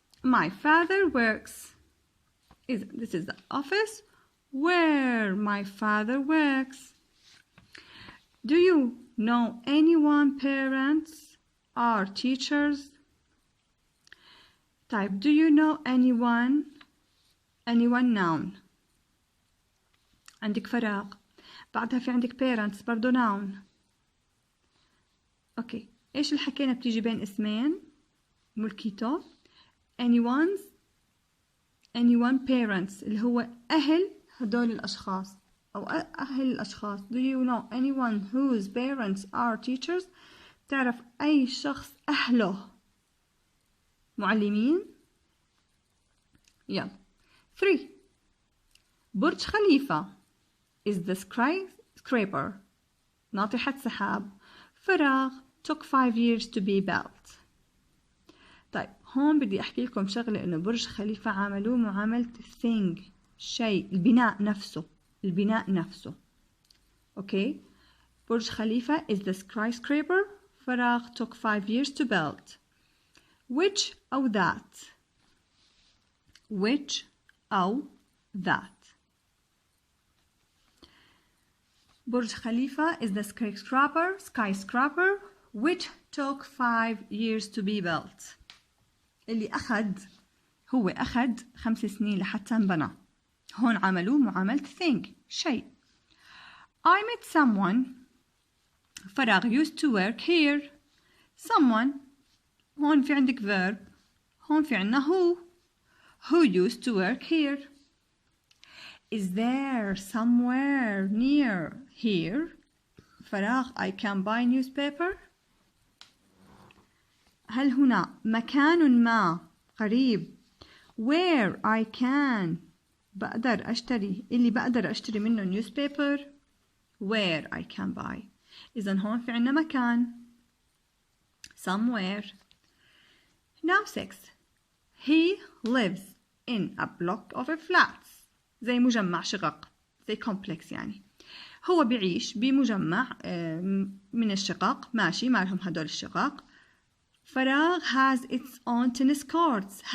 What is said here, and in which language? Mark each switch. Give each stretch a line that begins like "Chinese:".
English: My father works. This is the office where my father works. Do you know anyone parents or teachers? Type do you know anyone noun.
Arabic: عندك فراغ. بعدها في عندك parents برضو noun. اوكي ايش اللي حكينا بتيجي بين اسمين ملكيته anyone parents اللي هو أهل هدول الأشخاص أو أهل الأشخاص.
English: Do you know anyone whose parents are teachers؟
Arabic: تعرف أي شخص أهله معلمين؟
English: يلا. 3. برج خليفة is the skyscraper
Arabic: ناطحة سحاب.
English: فراغ took 5 years to be built.
Arabic: طيب هون بدي أحكي لكم شغلة إنه برج خليفة عملوه معاملة thing شيء البناء نفسه.
English: Okay برج خليفة is the skyscraper. فراغ took 5 years to build. Which أو that. Which أو that. برج خليفة is the skyscraper which took 5 years to be built.
Arabic: اللي هو أخذ 5 سنين لحتى انبنى. هون عملوه معاملة think شيء.
English: I met someone فراغ used to work here.
Arabic: someone هون في عندك verb. هون في عنا
English: who used to work here. Is there somewhere near here فراغ I can buy newspaper.
Arabic: هل هنا مكان ما قريب
English: where I can
Arabic: بقدر أشتري منه
English: newspaper where I can buy.
Arabic: إذن هون في عنا مكان somewhere.
English: Now 6. He lives in a block of flats.
Arabic: زي مجمع شقق زي complex يعني. هو بيعيش بمجمع من الشقق ماشي مالهم هدول الشقق.
English: فراغ has its own tennis courts.